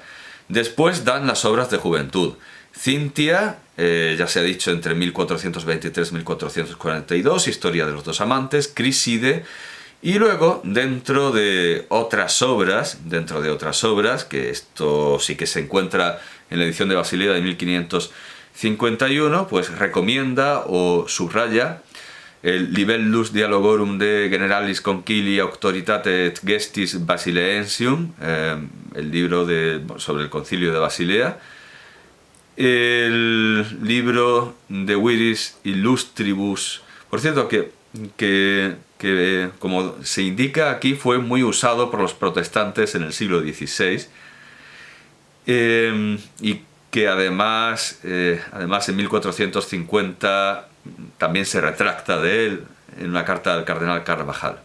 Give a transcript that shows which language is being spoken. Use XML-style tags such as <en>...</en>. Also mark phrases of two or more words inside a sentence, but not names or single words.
<es>Después dan las obras de juventud. Cintia, ya se ha dicho, entre 1423 y 1442, Historia de los dos amantes, Criside, y luego, dentro de otras obras, que esto sí que se encuentra en la edición de Basilea de 1551, pues recomienda o subraya el Libellus Dialogorum de Generalis Concili Auctoritate et Gestis Basileensium, el libro sobre el concilio de Basilea, el libro De Viris Illustribus. Por cierto, que como se indica aquí, fue muy usado por los protestantes en el siglo XVI, y que además en 1450 también se retracta de él en una carta al cardenal Carvajal.</es>